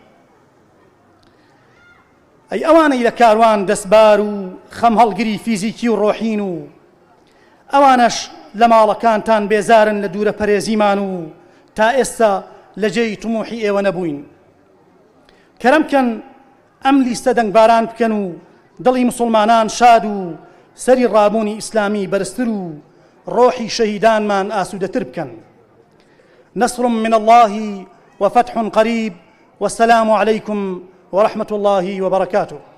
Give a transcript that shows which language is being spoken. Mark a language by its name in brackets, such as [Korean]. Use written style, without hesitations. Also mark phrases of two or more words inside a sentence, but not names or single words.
[Central Kurdish] ئەی ئەوانەی لە کاروان دەستبار و خەم هەڵگری فیزیکی و ڕۆحین و ئەوانەش لە ماڵەکانتان بێزارن لە دوورە پەرێزیمان و تا ئێستا لە جێی تموحی ئێوە نەبووین. کەرەمکەن ئەم لیستە دەنگباران بکەن و دڵی مسلمانان شاد و سەری ڕابوونی ئیسلامی بەرزتر و ڕۆحی شەهیدانمان ئاسوودەتر بکەن. [Arabic] نصر من الله وفتح قريب والسلام عليكم ورحمة الله وبركاته.